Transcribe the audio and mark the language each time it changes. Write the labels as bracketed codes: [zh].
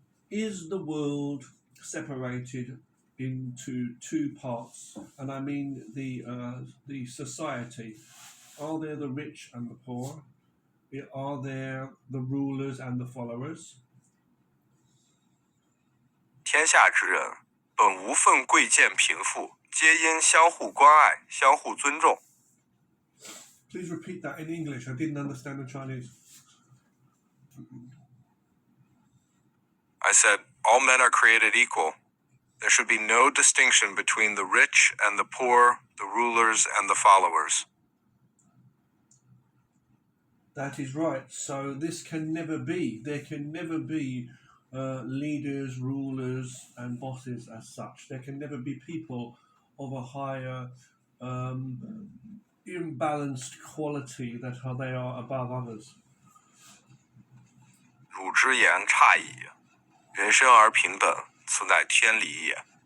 [en] Is the world separated into two parts? And I mean the society. Are there the rich and the poor? Are there the rulers and the followers? [lzh] 天下之人，本无分贵贱贫富，皆因相互关爱，相互尊重。 [en] Please repeat that in English. I didn't understand the Chinese. I said, all men are created equal. There should be no distinction between the rich and the poor, the rulers and the followers. That is right. So this can never be. There can never be leaders, rulers, and bosses as such. There can never be people of a higher imbalanced quality that they are above others. [lzh] 汝之言差矣。人生而平等，此乃天理也。